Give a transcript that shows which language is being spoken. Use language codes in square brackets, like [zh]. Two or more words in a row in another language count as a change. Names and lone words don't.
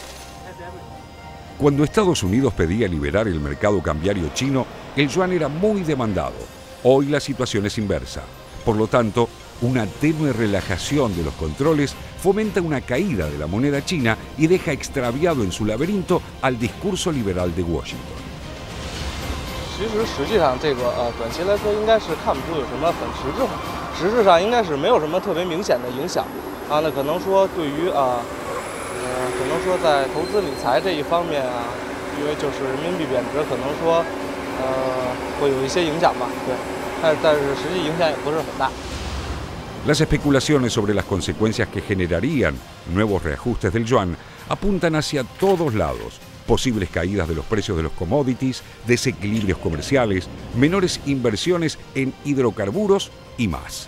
[es] Cuando Estados Unidos pedía liberar el mercado cambiario chino, el yuan era muy demandado. Hoy la situación es inversa. Por lo tanto, una tenue relajación de los controles fomenta una caída de la moneda china y deja extraviado en su laberinto al discurso liberal de Washington. [zh] 实际上这个短期来说应该是看不出有什么很实质上应该是没有什么特别明显的影响啊。那可能说对于可能说在投资理财这一方面啊，因为就是人民币贬值，可能说会有一些影响吧，对，但是实际影响也不是很大。 [es] Las especulaciones sobre las consecuencias que generarían nuevos reajustes del yuan apuntan hacia todos lados. Posibles caídas de los precios de los commodities, desequilibrios comerciales, menores inversiones en hidrocarburos y más.